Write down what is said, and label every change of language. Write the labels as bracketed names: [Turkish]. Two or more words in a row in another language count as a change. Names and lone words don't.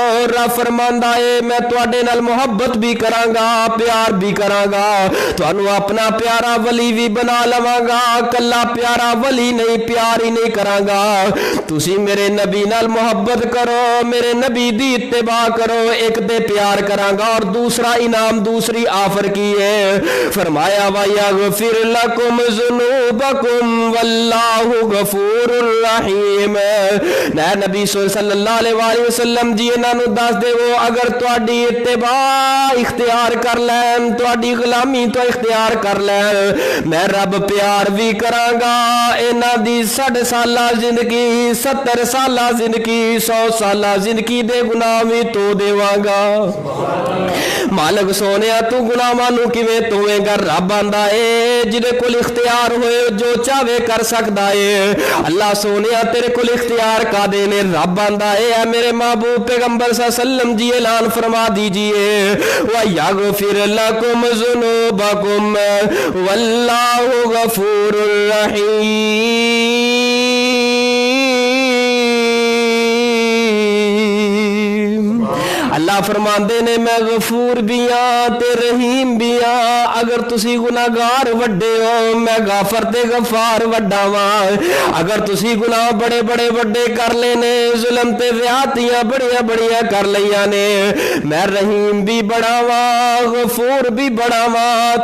[Punjabi] رب فرماندا ہے میں تہاڈے نال محبت بھی کراں گا، پیار بھی کراں گا، تہانوں اپنا پیارا ولی بھی بنا لواں گا، کلا پیارا ولی نہیں پیار ہی نہیں کراں گا. تسی میرے نبی نال محبت کرو، میرے نبی دی اتباع کرو، اک دے پیار کراں گا. اور دوسرا انعام، دوسری آفر کی ہے، فرمایا [Arabic] ويغفر لكم ذنوبكم والله غفور رحيم. [Punjabi] نے نبی [Arabic] صلی اللہ علیہ وسلم [Punjabi] جی انہاں نوں دس دیوو، اگر تہاڈی اتباع اختیار کر لین، تہاڈی غلامی تو اختیار کر لین، میں رب پیار بھی کراں گا، انہاں دی 60 سالہ زندگی، 70 سالہ زندگی، 100 سالہ زندگی دے گناہ بھی تو دیواں گا. مالک سوہنیا تو غلاماں نوں کویں توویں گا? رب آندا ہے جیہدے کول اختیار ہوئے جو چاہے کر سکدا ہے. اللہ سوہنیا تیرے کول اختیار کاہدے نے? رب آندا ہے میرے محبوب پیغمبر سلم جی اعلان فرما دیجئے, [Arabic] ويغفر لكم ذنوبكم والله غفور رحيم. [Punjabi] اللہ فرماندے نے میں غفور بھی ہاں تے رحیم بھی ہاں. اگر تسی گناہگار وڈے ہو میں غافر تے غفار وڈا واں. اگر تسی گناہ بڑے بڑے وڈے کر لینے، ظلم تے زیادتیاں بڑیاں بڑیاں کر لیاں نے، میں رحیم بھی بڑا واں غفور بھی بڑا واں.